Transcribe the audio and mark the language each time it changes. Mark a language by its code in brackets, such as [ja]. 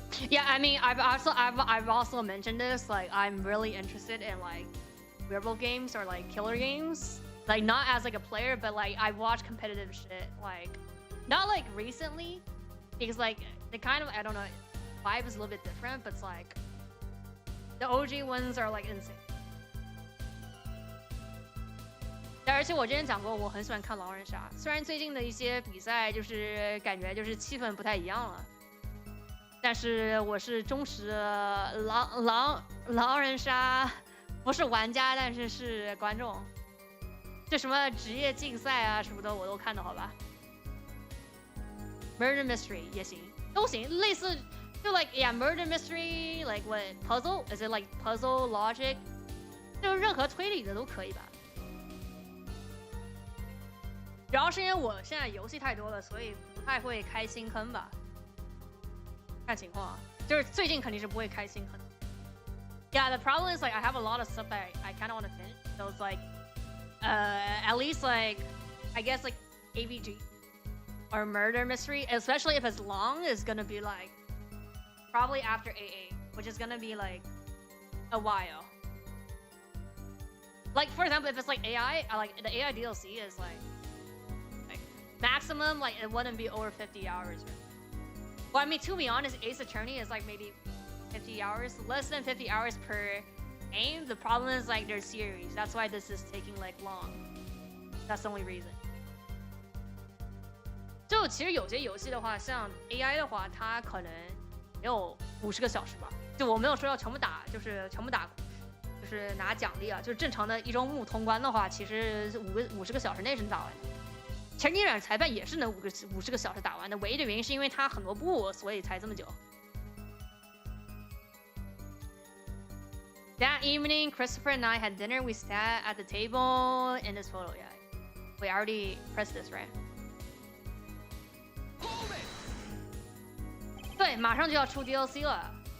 [en] Yeah, I mean, I've also mentioned this. Like, I'm really interested in like werewolf games or like killer games. Like, not as like a player, but like I watch competitive shit. Like, not like recently, because like the kind of I don't know, vibe is a little bit different. But it's like the OG ones are like insane. [zh] 而且我之前讲过，我很喜欢看狼人杀。虽然最近的一些比赛就是感觉就是气氛不太一样了。但是我是忠实狼人杀，不是玩家，但是是观众。这什么职业竞赛啊什么的我都看的好吧 ？Murder mystery 也行，都行，类似就 [en] like yeah murder mystery like what puzzle is it like puzzle logic， [zh] 就任何推理的都可以吧。主要是因为我现在游戏太多了，所以不太会开新坑吧。看情况，就是最近肯定是不会开新坑。 [en] Yeah, the problem is like I have a lot of stuff that I kind of want to finish. So it's like, at least like, I guess like ABG or murder mystery, especially if it's long, is gonna be like probably after AA, which is gonna be like a while. Like for example, if it's like AI, like the AI DLC is like maximum like it wouldn't be over 50 hours. Well, I mean, to be honest, Ace Attorney is like maybe 50 hours, less than 50 hours per game. The problem is like their series. That's why this is taking like long. That's the only reason. [zh] 就其实有些游戏的话，像 AI 的话，它可能没有50个小时吧。就我没有说要全部打，就是全部打，就是拿奖励啊。就是正常的一周目通关的话，其实50个小时内是能打完的。其实逆转裁判也是能50个小时打完的，唯一的原因是因为它很多步，所以才这么久。 [en] That evening, Christopher and I had dinner. We sat at the table in this photo. Yeah. Wait, I already pressed this, right? [zh] 对，马上就要出 DLC 了。